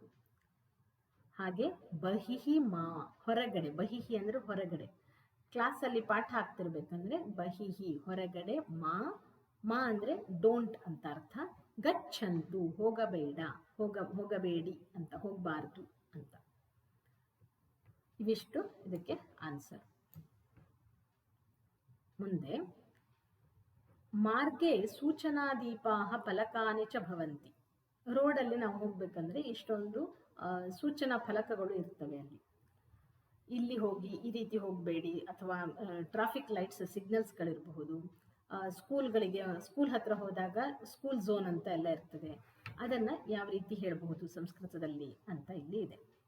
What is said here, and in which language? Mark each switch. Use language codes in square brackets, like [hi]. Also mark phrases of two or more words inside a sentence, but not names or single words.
[kn] ಹಾಗೆ [sa] ಬಹಿಹಿ ಮಾ [kn] ಹೊರಗಡೆ, ಬಹಿಹಿ ಅಂದರೆ ಹೊರಗಡೆ, ಕ್ಲಾಸಲ್ಲಿ ಪಾಠ ಆಗ್ತಿರ್ಬೇಕಂದ್ರೆ ಬಹಿಹಿ ಹೊರಗಡೆ, ಮಾ ಅಂದರೆ ಡೋಂಟ್ ಅಂತ ಅರ್ಥ. ಗಚ್ಚಂತು ಹೋಗಬೇಡ, ಹೋಗಬೇಡಿ ಅಂತ, ಹೋಗಬಾರ್ದು ಅಂತ. ಇವಿಷ್ಟು ಇದಕ್ಕೆ ಆನ್ಸರ್. ಮುಂದೆ [sa] ಮಾರ್ಗೆ ಸೂಚನಾದೀಪಾಹ ಫಲಕಾನಿ ಚ ಭವಂತಿ. [kn] ರೋಡಲ್ಲಿ ನಾವು ಹೋಗ್ಬೇಕಂದ್ರೆ ಇಷ್ಟೊಂದು ಸೂಚನಾ ಫಲಕಗಳು ಇರ್ತವೆ. ಅಲ್ಲಿ ಇಲ್ಲಿ ಹೋಗಿ, ಈ ರೀತಿ ಹೋಗಬೇಡಿ, ಅಥವಾ [en] traffic lights [kn] ಸಿಗ್ನಲ್ಸ್ಗಳಿರಬಹುದು. ಸ್ಕೂಲ್ಗಳಿಗೆ, ಸ್ಕೂಲ್ ಹತ್ರ ಹೋದಾಗ [en] school zone [kn] ಅಂತ ಎಲ್ಲ ಇರ್ತದೆ. ಅದನ್ನು ಯಾವ ರೀತಿ ಹೇಳಬಹುದು ಸಂಸ್ಕೃತದಲ್ಲಿ ಅಂತ ಇಲ್ಲಿ ಇದೆ.